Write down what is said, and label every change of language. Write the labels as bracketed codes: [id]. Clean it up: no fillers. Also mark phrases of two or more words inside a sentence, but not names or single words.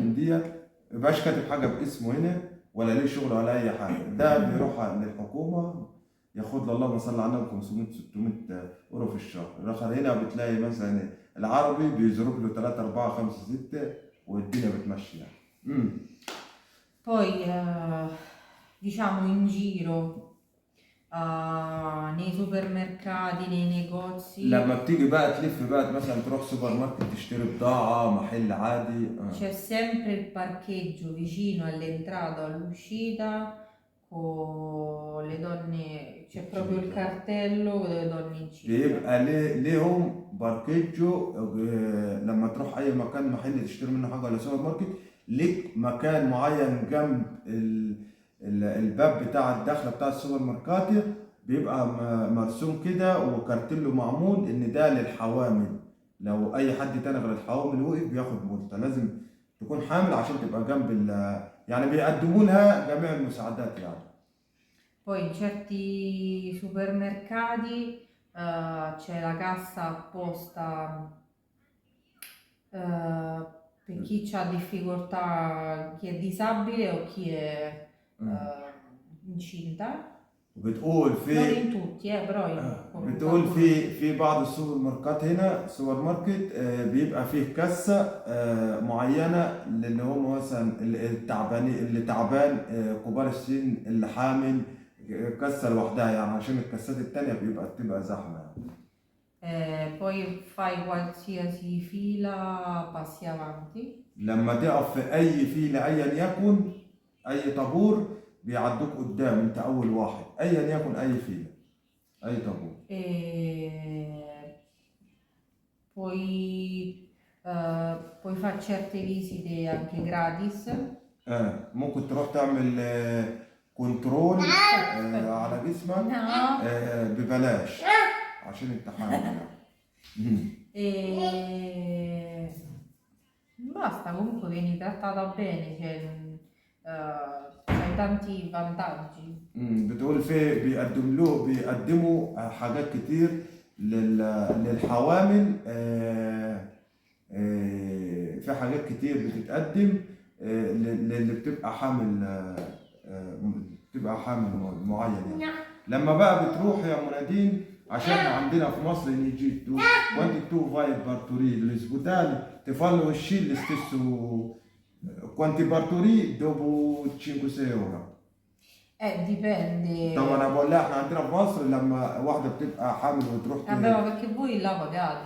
[ar] من ديت، ميبقاش كاتب حاجه باسمه هنا ولا ليه شغل ولا اي حاجه. ده بيروح للحكومه ياخد له اللهم صل على النبي 500 600 اورو في الشهر. الاخر هنا بتلاقي مثلا العربي بيزرق له 3 4 5 6 والدنيا بتمشي يعني. [it] Poi diciamo in giro nei supermercati, nei negozi [ar] لما بتيجي بقى تلف بقى مثلا تروح سوبر ماركت تشتري بضاعة محل عادي [it] c'è sempre il parcheggio vicino all'entrata o all'uscita con le donne, c'è proprio il cartello delle donne incinte. [ar] بيبقى ليهم باركيجو. لما تروح اي مكان محل تشتري منه حاجة ولا سوبر ماركت، ليك مكان معين جنب الباب بتاع الدخلة بتاع السوبر ماركت، بيبقى مرسوم كده وكارتيله معمول ان ده للحوامل. لو اي حد تاني غير الحوامل وقف بياخد ملطة. لازم تكون حامل عشان تبقى جنب يعني بيقدموا لها جميع المساعدات يعني. [it] Poi in certi supermercati c'è la cassa apposta per chi ha difficoltà, chi è disabile o chi è incinta. [ar] بتقول [it] Non [ar] في [it] in tutti, però in [ar] بتقول [it] qualcuno [ar] في [it] sì. [ar] في بعض السوبر ماركات هنا، سوبر ماركت بيبقى فيه كاسة معينة للي هم مثلا التعبانين، اللي تعبان، كبار السن، اللي حامل، كاسة لوحدها يعني، عشان الكاسات التانية بتبقى زحمة يعني. [it] Poi fai qualsiasi fila, passi avanti. [ar] لما تقف في أي فيلة أيا يكن، أي طابور بيعدوك قدام، أنت أول واحد أيا يكن أي فيلة أي طابور. [it] Puoi fare certe visite anche gratis. [ar] ممكن تروح تعمل كنترول على جسمك [it] No. [ar] ببلاش عشان انت حامل يعني. [it] E basta, comunque vieni trattata bene, c'hai tanti vantaggi. [ar] بتقول في بيقدموا حاجات كتير للحوامل. في حاجات كتير بتتقدم للي بتبقى حامل معين يعني. لما بقى بتروح يا منادين، عشان عندنا في مصر نيجي [it] quando tu vai a partorire l'ospedale ti fanno uscire lo stesso quanti partorì dopo 5-6 ore. Dipende. [ar] طبعا انا بقول لها احنا عندنا في مصر لما واحده بتبقى حامل وتروح [it] Vabbè, ma perché voi là pagate?